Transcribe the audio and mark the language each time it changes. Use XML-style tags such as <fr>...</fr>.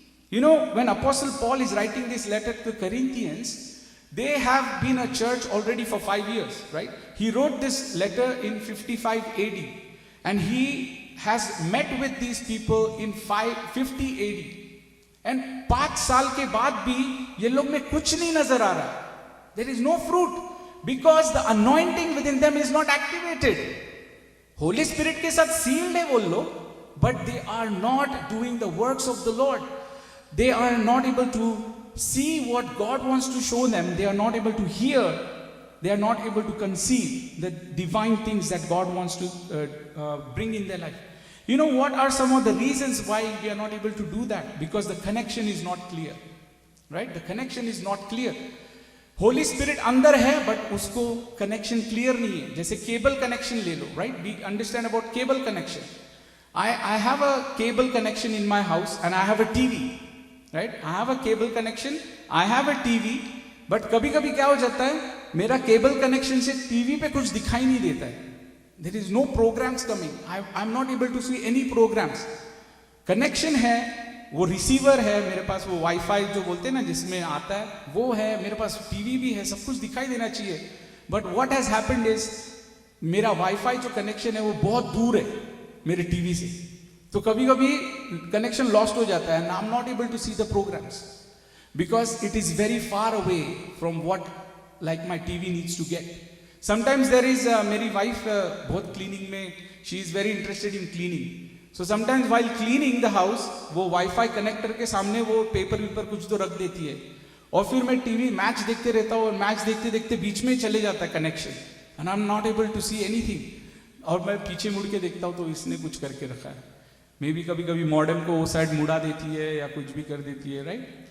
<en>You know, when Apostle Paul is writing this letter to Corinthians, they have been a church already for 5 years, right? He wrote this letter in 55 AD, and he has met with these people in 50 AD.</en> <hi>And 5 साल के बाद भी ये लोग में कुछ नहीं नजर आ रहा.</hi> <en>There is no fruit because the anointing within them is not activated.</en> <hi>Holy Spirit के साथ sealed है वो लोग,</hi> <en>but they are not doing the works of the Lord. They are not able to see what God wants to show them. They are not able to hear. They are not able to conceive the divine things that God wants to bring in their life. You know what are some of the reasons why we are not able to do that? Because the connection is not clear. Right? The connection is not clear.</en> <hi>Holy Spirit अंदर है, but उसको connection clear नहीं है. जैसे cable connection ले लो, right? We understand about cable connection.</hi> <en>I have a cable connection in my house and I have a TV. Right? I have a cable connection, I have a TV, but</en> <hi>कभी-कभी क्या हो जाता है, मेरा cable connection से TV पे कुछ दिखाई नहीं देता है.</hi> <en>There is no programs coming. I'm not able to see any programs.</en> <hi>Connection है, वो रिसीवर है, मेरे पास वो वाईफाई जो बोलते हैं ना जिसमें आता है, वो है, मेरे पास टीवी भी है, सब कुछ दिखाई देना चाहिए.</hi> <en>But what has happened is,</en> <hi>मेरा वाईफाई जो कनेक्शन है वो बहुत दूर है मेरे टीवी से. तो कभी कभी कनेक्शन लॉस्ट हो जाता है,</hi> <en>and I'm not able to see the programs because it is very far away from what like my TV needs to get. Sometimes there is</en> <hi>मेरी वाइफ बहुत क्लीनिंग में,</hi> <en>she is very interested in cleaning. So sometimes while cleaning the house,</en> <hi>वो wifi connector के सामने वो paper कुछ तो रख देती है, और फिर मैं टीवी मैच देखते रहता हूँ, और मैच देखते देखते बीच में चले जाता है connection,</hi> <en>and I'm not able to see anything.</en> <hi>और मैं पीछे मुड़ के देखता हूँ तो इसने कुछ करके रखा है. मे भी कभी कभी मॉडेम को वो साइड मुड़ा देती है या कुछ भी कर देती है, राइट?</hi>